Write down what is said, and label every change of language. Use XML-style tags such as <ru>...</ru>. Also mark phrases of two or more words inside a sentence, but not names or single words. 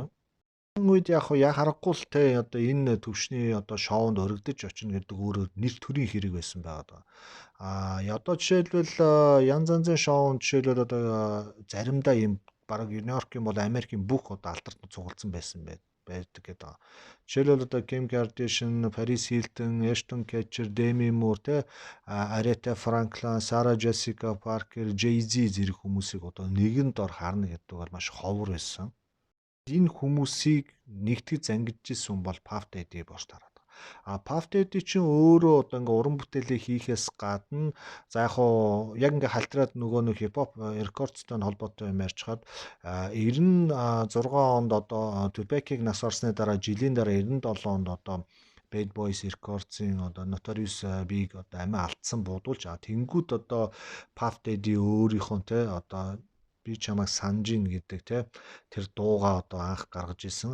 <mn>Энэ үед яг харахгүй л те одоо энэ төвшний одоо шоунд өргөдөж очино гэдэг өөрөө нэр төрийн хэрэг байсан байгаа. Одоо жишээлбэл янз янзын шоунд жишээлбэл одоо заримдаа ийм бараг Нью-Йоркийн бол Америкийн бүх одоо алдарт цугласан байсан байдаг гэдэг. Жишээлбэл одоо Kim Kardashian, Paris Hilton, Ashton Kutcher, Demi Moore те Aretha Franklin, Sarah Jessica Parker, Jay-Z зэрэг хүмүүсийг одоо нэгэнд ор харна гэдэг бол маш ховор байсан. Энэ хүмүүсийг нэгтгэж зангидж исэн хүн бол Puff Daddy болж тараад. Puff Daddy чинь өөрөө одоо ингээ уран бүтээлээ хийхээс гадна за яг ингээ халтраад нөгөө нэг хипхоп рекордстой холбоотой юм ярьчихад 96 онд одоо Tupac-ыг нас орсны дараа жилийн дараа 97 онд одоо Bad Boys Records-ийн одоо Notorious Big одоо амиа алдсан буудуулж тэнгүүд одоо Puff Daddy өөрийнхөө те одоо би чамайг санаж ин гэдэг те тэр дууга одоо анх гаргаж исэн.</mn>